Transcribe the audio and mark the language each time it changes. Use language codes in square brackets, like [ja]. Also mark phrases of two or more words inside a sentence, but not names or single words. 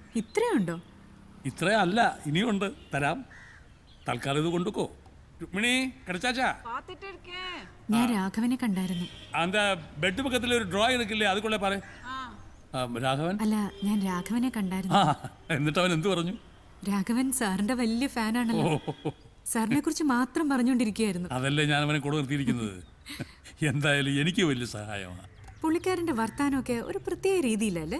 [ml] ഇത്രയുണ്ടോ? ഇത്രയല്ല, ഇനിയുണ്ട്, തരാം. തൽക്കാലം ഇത് കൊണ്ടുക്കോ. രുക്മിണി കിടച്ചാച്ചാ, ഞാൻ രാഘവനെ കണ്ടായിരുന്നു. [ta] அந்த பெட் பக்கத்துல ஒரு டிராய் இருக்குல்ல, அதுக்குள்ள பாரு. [ml] രാഘവൻ? അല്ല, ഞാൻ രാഘവനെ കണ്ടായിരുന്നു. എന്നിട്ട് അവൻ എന്ത് പറഞ്ഞു? രാഘവൻ സാറിന്റെ വലിയ ഫാനാണല്ലോ. സാറിനെ കുറിച്ച് മാത്രം പറഞ്ഞുകൊണ്ടിരിക്കുകയായിരുന്നു. അതല്ലേ ഞാൻ അവനെ കൂടെ നിർത്തിയിരിക്കുന്നത്. എന്തായാലും എനിക്ക് വലിയ സഹായമാണ്. പുള്ളിക്കാരന്റെ വർത്താനമൊക്കെ ഒരു പ്രത്യേക രീതിയിലല്ലേ?